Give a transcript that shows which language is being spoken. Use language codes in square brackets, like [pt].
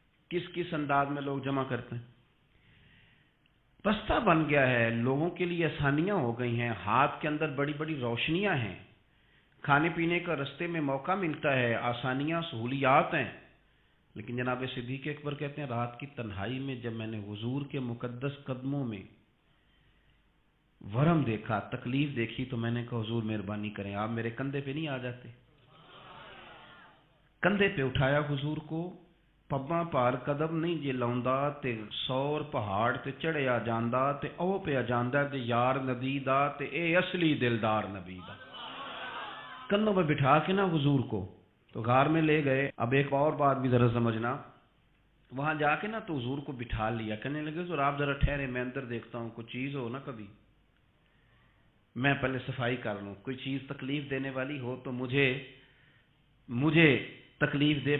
[ur] کس کس انداز میں لوگ جمع کرتے ہیں. بستہ بن گیا ہے، لوگوں کے لیے آسانیاں ہو گئی ہیں، ہاتھ کے اندر بڑی بڑی روشنیاں ہیں، کھانے پینے کا رستے میں موقع ملتا ہے، آسانیاں سہولیات ہیں. لیکن جناب صدیق اکبر کہتے ہیں رات کی تنہائی میں جب میں نے حضور کے مقدس قدموں میں ورم دیکھا، تکلیف دیکھی، تو میں نے کہا حضور مہربانی کریں، آپ میرے کندھے پہ نہیں آ جاتے. کندھے پہ اٹھایا حضور کو. [pa] پباں پار قدم نہیں جے لاؤندا تے سور پہاڑ تے چڑھیا جاندا تے او پہ جاندا تے یار نبی دا تے اے اصلی دلدار نبی دا. [ur] کندھوں پہ بٹھا کے نا حضور کو تو غار میں لے گئے. اب ایک اور بات بھی ذرا سمجھنا، وہاں جا کے نا تو حضور کو بٹھا لیا. کہنے لگے حضور آپ ذرا ٹھہرے، میں اندر دیکھتا ہوں، کوئی چیز ہو نا کبھی میں پہلے صفائی کر لوں، کوئی چیز تکلیف دینے والی ہو تو مجھے تکلیف دے.